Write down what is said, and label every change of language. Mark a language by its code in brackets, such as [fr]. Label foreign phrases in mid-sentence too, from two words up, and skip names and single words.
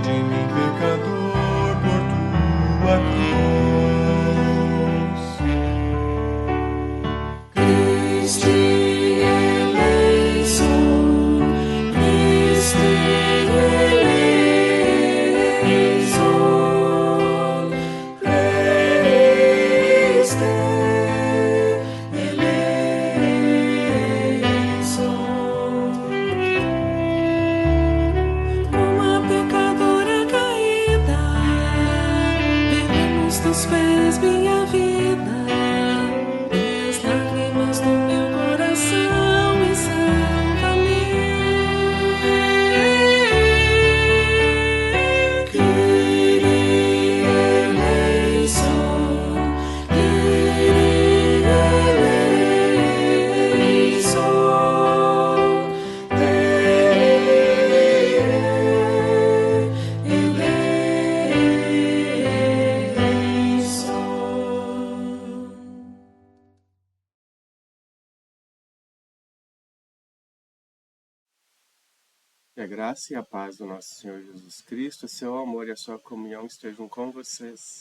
[pt] homem pecador por tua cruz. [el] Christi eleison, Christi eleison, Christi eleison. [pt] Uma pecadora caída, pelos teus pés minha vida, minhas lágrimas no meu coração exalta-me. [el] Kyrie eleison, Kyrie eleison, [pt] Que a graça e a paz do nosso Senhor Jesus Cristo, seu amor e a sua comunhão estejam com vocês.